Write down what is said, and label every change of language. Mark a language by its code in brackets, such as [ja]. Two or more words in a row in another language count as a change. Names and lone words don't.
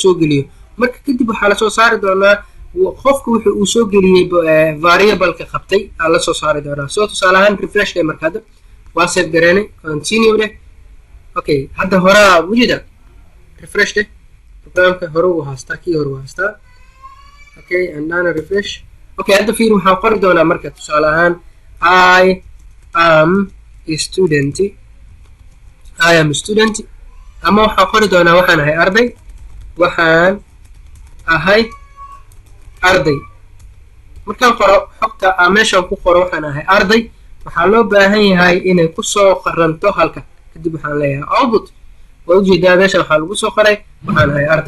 [so] soo geliyo marka kadib waxaa lasoo saari doonaa qofka wuxuu uu soo geliyey variableka qabtay aa lasoo saari doonaa soo tusaale ahaan refresh day marka hadda waa save gareynay continue leh okay hadda horaa wujida refresh day programka hore uu haastaa kii hore uu haastaa okay [en] and then refresh okay [so] hadda fiir waxaan qori doonaa marka tusaale ahaan [en] I am student [so] ama waxaan qori doonaa waxaan ahay arday waxaan ahay arday. markaan qoro xogta meeshaan ku qoro waxaan ahay arday, waxaa loo baahan yahay inay kusoo qaranto halkan. kadib waxaan leeyahay output. waa ujeedaa meeshaan waxaa lagu soo qoray waxaan ahay arday.